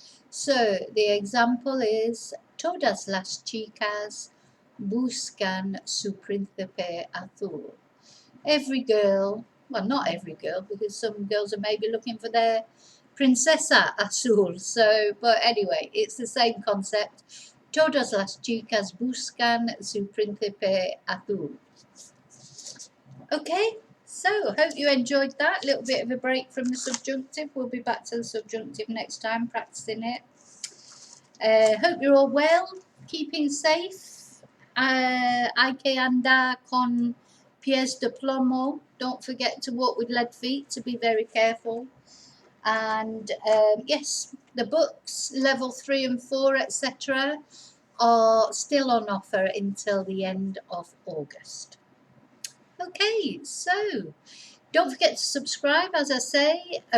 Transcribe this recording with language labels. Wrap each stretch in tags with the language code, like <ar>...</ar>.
<es>So, the example is, todas las chicas buscan su príncipe azul.</es> <en>Every girl, well, not every girl, because some girls are maybe looking for their princesa azul. So, but anyway, it's the same concept.</en> <es>Todas las chicas buscan su príncipe azul.</es> <en>Okay, so hope you enjoyed that. Little bit of a break from the subjunctive. We'll be back to the subjunctive next time, practicing it. Hope you're all well, keeping safe.</en> <es>Hay que andar con pies de plomo.</es> <en>Don't forget to walk with lead feet, to be very careful. And yes, the books, level 3 and 4, etc., are still on offer until the end of August. Okay, so don't forget to subscribe, as I say.</en>